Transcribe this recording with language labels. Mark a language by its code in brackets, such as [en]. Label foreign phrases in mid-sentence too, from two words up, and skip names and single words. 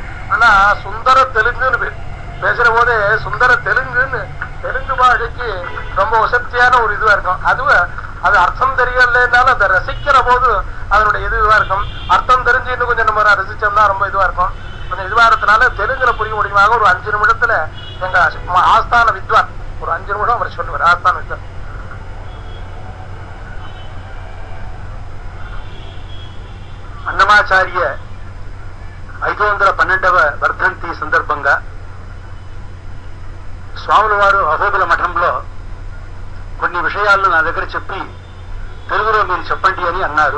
[ta] ஆனா சுந்தர தெலுங்குன்னு பேசுற போதே சுந்தர தெலுங்கு பாஷைக்கு ரொம்ப வசதியான ஒரு இதுவா இருக்கும். அது அர்த்தம் தெரியலனாலும் அதை ரசிக்கிற போது அதனுடைய இதுவா இருக்கும். அர்த்தம் தெரிஞ்சு இன்னும் கொஞ்சம் நம்ம ரசிச்சோம்னா ரொம்ப இதுவா இருக்கும். கொஞ்சம் இதுவா இருக்கிறதுனால தெலுங்குல புரிய முடியுமாக ஒரு 5 நிமிடத்துல எங்க ஆஸ்தான வித்வான் ஒரு 5 நிமிடம் அவர் சொல்லுவார். ஆஸ்தான வித்வான் [te] అన్నమాచార్య 512వ వర్ధంతి సందర్భంగా స్వాముల వారు అహోబిల మఠంలో కొన్ని విషయాలను నా దగ్గర చెప్పి తెలుగులో మీరు చెప్పండి అని అన్నారు.